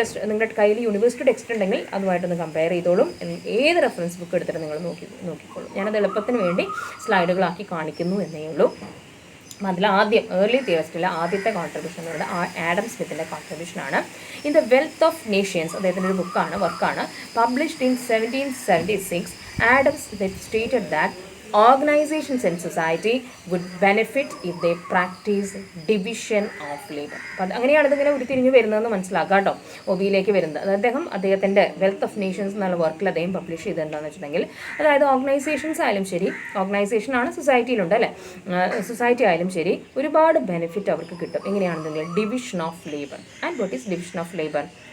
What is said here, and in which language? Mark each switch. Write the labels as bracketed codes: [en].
[ml] നിങ്ങളുടെ കയ്യിൽ university text ഉണ്ടെങ്കിൽ അതുമായിട്ടൊന്ന് കമ്പയർ ചെയ്തോളും. ഏത് റെഫറൻസ് ബുക്ക് എടുത്തിട്ട് നിങ്ങൾ നോക്കിക്കോളും. ഞാനത് എളുപ്പത്തിന് വേണ്ടി സ്ലൈഡുകളാക്കി കാണിക്കുന്നു എന്നേ ഉള്ളൂ. അതിൽ ആദ്യം ഏർലി തിയറിസ്റ്റിലെ ആദ്യത്തെ കോൺട്രിബ്യൂഷൻ എന്ന് പറയുന്നത് Adam സ്മിത്തിൻ്റെ കോൺട്രിബ്യൂഷനാണ്. [en] in the Wealth of Nations, [ml] അദ്ദേഹത്തിൻ്റെ ഒരു വർക്കാണ് [en] Published in 1776. Adam Smith stated that organizations and society would benefit if they practice division of labor. [ml] അപ്പോൾ അങ്ങനെയാണ് ഇതിങ്ങനെ ഉരുത്തിരിഞ്ഞ് വരുന്നതെന്ന് മനസ്സിലാക്കാം കേട്ടോ, ഒ ബിയിലേക്ക് വരുന്നത്. അദ്ദേഹത്തിൻ്റെ വെൽത്ത് ഓഫ് നേഷൻസ് എന്നുള്ള വർക്കിൽ അദ്ദേഹം പബ്ലിഷ് ചെയ്ത് എന്താണെന്ന് വെച്ചിട്ടുണ്ടെങ്കിൽ, അതായത് ഓർഗനൈസേഷൻസ് ആയാലും ശരി, ഓർഗനൈസേഷനാണ് സൊസൈറ്റിയിലുണ്ട് അല്ലേ, സൊസൈറ്റി ആയാലും ശരി, ഒരുപാട് ബെനിഫിറ്റ് അവർക്ക് കിട്ടും. എങ്ങനെയാണെന്നുണ്ടെങ്കിൽ division of labour. [en] And what is division of labour?